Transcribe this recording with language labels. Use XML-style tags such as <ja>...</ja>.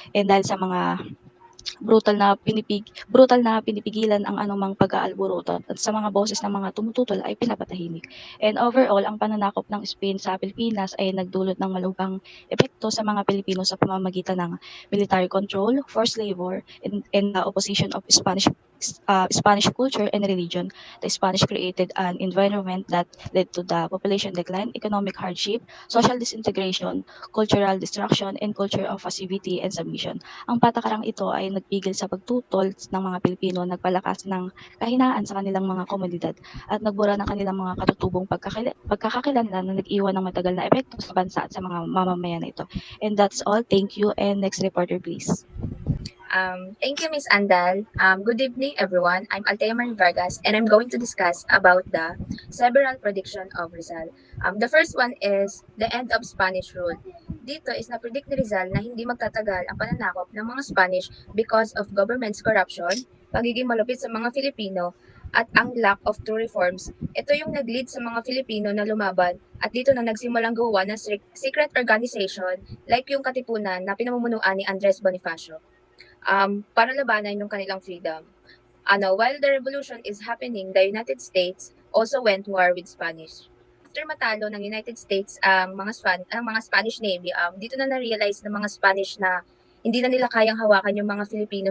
<tl>And dahil sa mga brutal na pinipigilan ang anumang pag-aalburutot at sa mga boses ng mga tumututol ay pinapatahimik. And overall, ang pananakop ng Spain sa Pilipinas ay nagdulot ng malubhang epekto sa mga Pilipino sa pamamagitan ng</tl> <en>military control, forced labor, and the opposition of Spanish Spanish culture and religion. The Spanish created an environment that led to the population decline, economic hardship, social disintegration, cultural destruction, and culture of passivity and submission.</en> <tl>Ang patakarang ito ay nagpigil sa pagtutol ng mga Pilipino, nagpalakas ng kahinaan sa kanilang mga komunidad, at nagbura ng kanilang mga katutubong pagkakakilanlan na nag-iwan ng matagal na epekto sa bansa at sa mga mamamayan na ito.</tl> <en>And that's all. Thank you. And next reporter, please. Thank you, Miss Andal. Good evening, everyone. I'm Altea Marie Vargas, and I'm going to discuss about the several prediction of Rizal. The first one is the end of Spanish rule.</en> <tl>Dito is na-predict ni Rizal na hindi magtatagal ang pananakop ng mga Spanish</tl> <en>because of government's corruption,</en> <tl>pagiging malupit sa mga Filipino, at ang</tl> <en>lack of true reforms.</en> <tl>Ito yung nag-lead sa mga Filipino na lumaban at dito na nagsimulang gawa ng secret organization like yung Katipunan na pinamumunuan ni Andres Bonifacio para labanan yung kanilang freedom.</tl> <en>While the revolution is happening, the United States also went war with Spanish.</en> <tl>After matalo ng United States ang mga Spanish Navy, dito na na-realize ng mga Spanish na hindi na nila kayang hawakan yung mga Filipino.</tl>